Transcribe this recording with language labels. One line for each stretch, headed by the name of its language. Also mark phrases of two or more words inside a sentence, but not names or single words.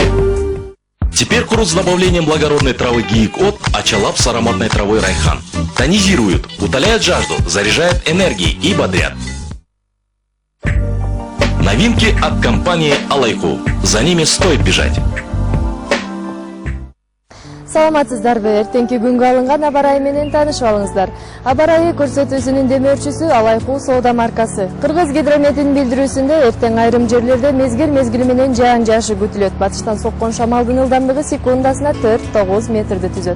Russian: Теперь курс с добавлением благородной травы гиикот, ачалап с ароматной травой райхан. Тонизируют, утоляют жажду, заряжают энергией и бодрят. Новинки от компании Алайку. За ними стоит бежать.
Kyrgyz: Саламатсыздарбы, эртеңки күнгө алынган аба ырайы менен таанышып алыңыздар. Аба ырайы көрсөтүүсүнүн демөөрчүсү Алайку соода маркасы. Кыргыз гидрометинин билдирүүсүндө эртең айрым жерлерде мезгил менен жаан жаашы күтүлөт. Батыштан соккон шамалдын ылдамдыгы секундасына 4-9 метрди түзөт.